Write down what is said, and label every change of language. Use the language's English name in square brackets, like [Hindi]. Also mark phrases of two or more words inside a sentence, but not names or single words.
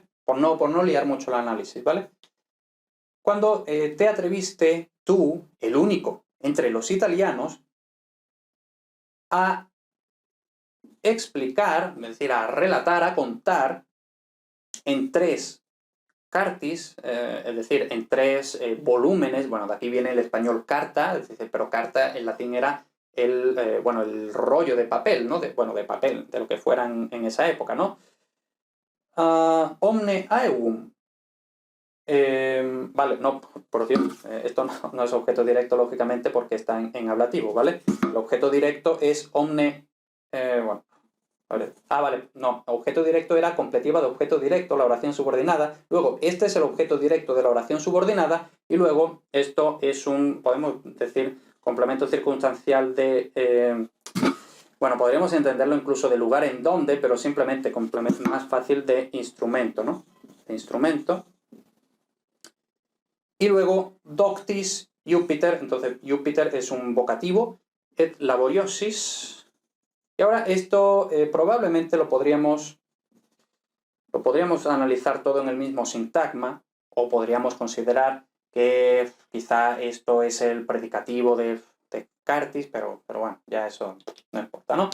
[Spanish] Por no liar mucho el análisis, ¿vale? Cuando te atreviste tú, el único entre los italianos, a explicar, es decir, a relatar, a contar en tres cartis, es decir, en tres volúmenes, bueno, de aquí viene el español carta, es decir, pero carta en latín era el rollo de papel, ¿no? De papel, de lo que fuera en esa época, ¿no? [Latin] Omne aevum. [Spanish] Vale, no, por Dios, esto no es objeto directo, lógicamente, porque está en ablativo, ¿vale? El objeto directo es omne, bueno, vale. Vale, no, objeto directo era completiva de objeto directo, la oración subordinada. Luego, este es el objeto directo de la oración subordinada y luego esto es un, podemos decir, complemento circunstancial de, bueno, podríamos entenderlo incluso de lugar en donde, pero simplemente complemento más fácil de instrumento, ¿no? De instrumento. Y luego, [Latin] doctis Jupiter, [Spanish] entonces Jupiter es un vocativo, [Latin] et laboriosis. [Spanish] Y ahora esto probablemente lo podríamos analizar todo en el mismo sintagma, o podríamos considerar que quizá esto es el predicativo de cartis, pero bueno, ya eso no importa, ¿no?